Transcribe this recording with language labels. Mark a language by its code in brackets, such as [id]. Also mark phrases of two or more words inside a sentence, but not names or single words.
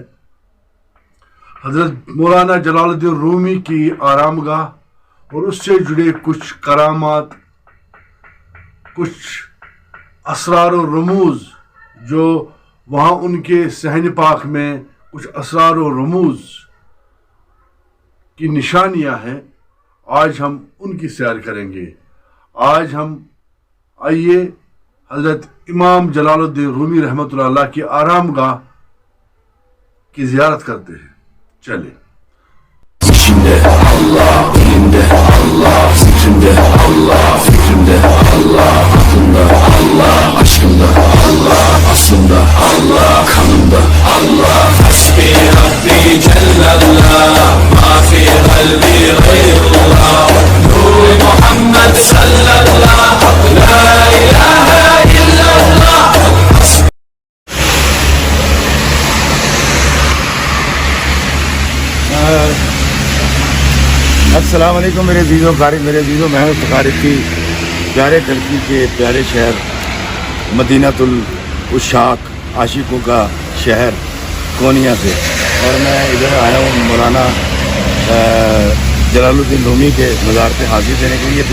[hi] हज़रत मौलाना जलालुद्दीन रूमी की आरामगाह और उससे जुड़े कुछ करामात, कुछ असरार और रमूज़ जो वहाँ उनके सहन पाक में कुछ असरार और रमूज़ की निशानियाँ हैं, आज हम उनकी सैर करेंगे। आज हम आइए हज़रत इमाम जलालुद्दीन रूमी [ar] رحمة الله عليه [hi] की आरामगाह की ज़ियारत करते हैं। चले। [tr] İçimde Allah, dilimde Allah, zikrimde Allah, fikrimde Allah, aklımda Allah, aşkımda Allah, aslımda Allah, kanımda Allah. [ar] حسبي ربي جل الله، ما في قلبي غير الله، نور محمد صلى الله، لا إله إلا الله. السلام عليكم [hi] मेरे अज़ीज़ों कारी मेरे अज़ीज़ों, मैं हूँ फ़ारिकी प्यारे टर्की के प्यारे शहर [ar] مدينة العشاق, [hi] आशिकों का शहर कोनिया से, और मैं इधर आया हूँ मौलाना जलालुद्दीन रूमी के मज़ार पे हाज़िर देने के लिए।